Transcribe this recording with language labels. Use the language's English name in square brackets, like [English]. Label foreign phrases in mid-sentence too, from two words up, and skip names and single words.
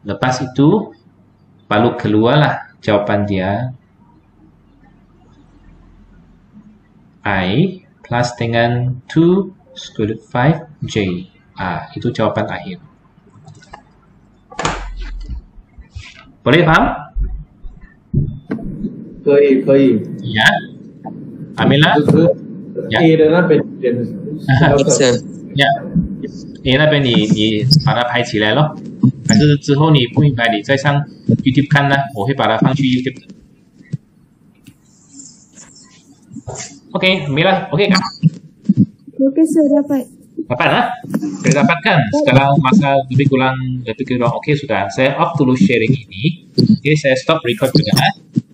[Malay] Lepas itu, baru keluarlah jawapan dia. I plus dengan 2 [English] square root [Malay] 5J. Itu jawapan akhir. Boleh faham? [Chinese] 可以可以。 [Malay] Ya. Amila? [Chinese] 就是 A 的那边点 [Malay] Sir. [Chinese] Ya. A 那边你把它拍起来咯，还是之后你不明白你再上 YouTube 看呢？我会把它放去 YouTube 的。OK， 没了 ，OK kan? [Malay] Okey, sir, dapat. Dapat lah? Saya dapatkan. Sekarang masa lebih kurang OK sudah. Saya off dulu sharing ini. Oke, saya [English] stop record [Malay] juga.